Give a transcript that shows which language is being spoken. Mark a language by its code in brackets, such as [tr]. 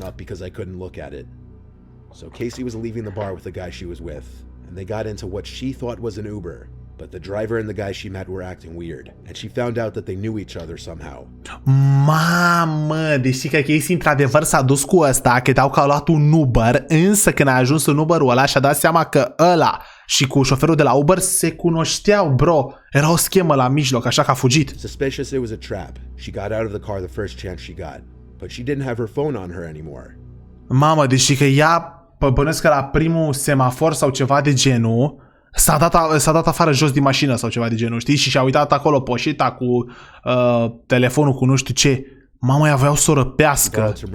[en] Because I couldn't look at it. So Casey was leaving the bar with the guy she was with, and they got into what she thought was an Uber, but the driver and the guy she met were acting weird, and she found out that they knew each other somehow. [ro] Mamă, deși că Casey într-adevăr s-a dus cu ăsta, credeau că au luat un Uber, însă când a ajuns în Uber-ul ăla și-a dat seama că ăla și cu șoferul de la Uber se cunoșteau, bro. Era o schemă la mijloc, așa că a fugit. [en] Suspicious it was a trap. She got out of the car the first chance she got, but she didn't have her phone on her anymore. [ro] Mamă, deși că ea bănuiesc că la primul semafor sau ceva de genul s-a dat afară jos din mașină sau ceva de genul, știi? Și și-a uitat acolo poșeta cu telefonul cu nu știu ce. Mama, aveau să o răpească.